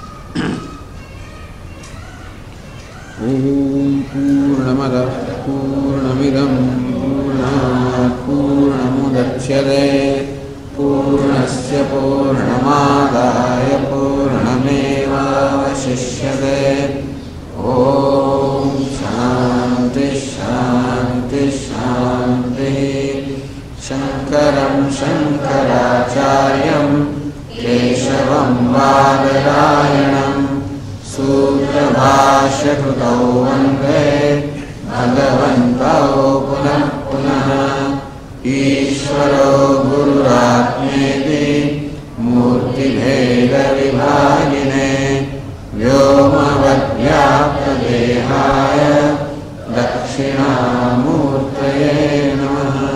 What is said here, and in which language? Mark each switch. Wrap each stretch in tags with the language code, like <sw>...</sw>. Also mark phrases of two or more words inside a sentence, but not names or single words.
<sa>ઓમ પૂર્ણમદ પૂર્ણમિદં પૂર્ણાત પૂર્ણમુદચ્યતે પૂર્ણસ્ય પૂર્ણમાદાય પૂર્ણમેવાવશિષ્યતે. ઓમ શાંતિ શાંતિ શાંતિ. शंकरं शंकराचार्यं केशवं बादरायणं सूत्रभाष्यकृतौ वन्दे भगवन्तौ पुनः पुनः। ईश्वरो गुरुरात्मेति मूर्तिभेदविभागिने व्योमवद्व्याप्तदेहाय दक्षिणामूर्तये नमः।</sa>